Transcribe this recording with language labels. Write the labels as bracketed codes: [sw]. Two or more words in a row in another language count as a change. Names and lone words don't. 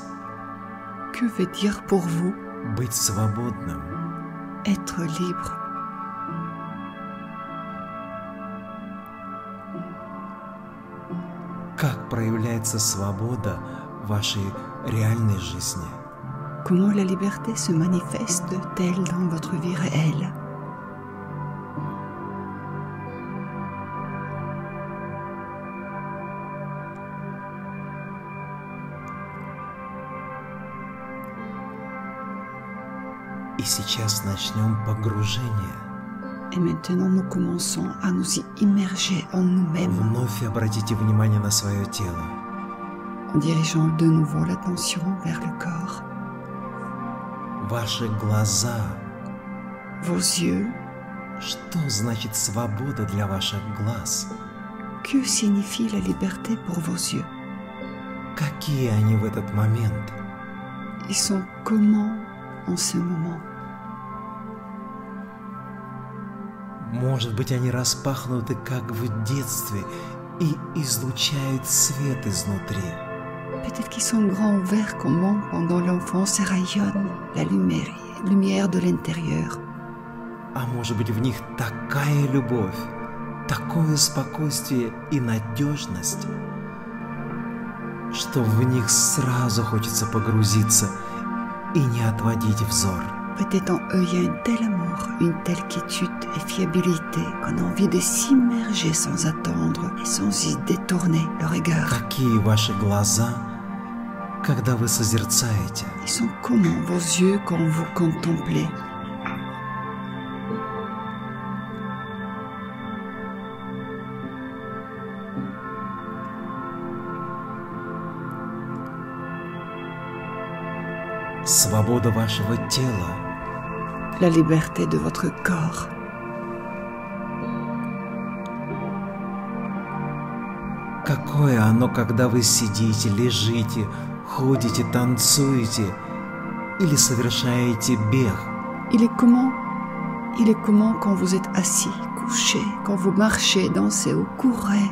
[fr] Que veut dire pour vous [ru] быть свободным? [fr] être libre? [ru] Как проявляется свобода в вашей реальной жизни? [fr] Comment la liberté se manifeste-t-elle dans votre vie réelle? [ru] И сейчас начнем погружение. [fr] Et maintenant, nous commençons à nous y immerger en nous-mêmes, [ru] Вновь обратите внимание на свое тело. [fr] en dirigeant de nouveau l'attention vers le corps. [ru] Ваши глаза. [fr] Vos yeux, [ru] Что значит свобода для ваших глаз? [fr] que signifie la liberté pour vos yeux? [ru] Какие они в этот момент? [fr] Ils sont comment en ce moment? [ru] Может быть, они распахнуты, как в детстве, и излучают свет изнутри. [fr] Peut-être qu'ils sont grands ouverts comme pendant l'enfance et rayonnent la lumière de l'intérieur. [ru] А может быть, в них такая любовь, такое спокойствие и надежность, что в них сразу хочется погрузиться и не отводить взор. [fr] Peut-être en eux, il y a un tel amour, une telle quiétude et fiabilité qu'on a envie de s'immerger sans attendre et sans y détourner le regard. [ru] Какие ваши глаза, когда вы созерцаете? [fr] Ils sont comment vos yeux quand vous contemplez? [ru] Свобода вашего тела. [fr] La liberté de votre corps. [ru] Какое оно, когда вы сидите, лежите, ходите, танцуете или совершаете бег? [fr] Il est comment quand vous êtes assis, couché, quand vous marchez, dansez ou courez?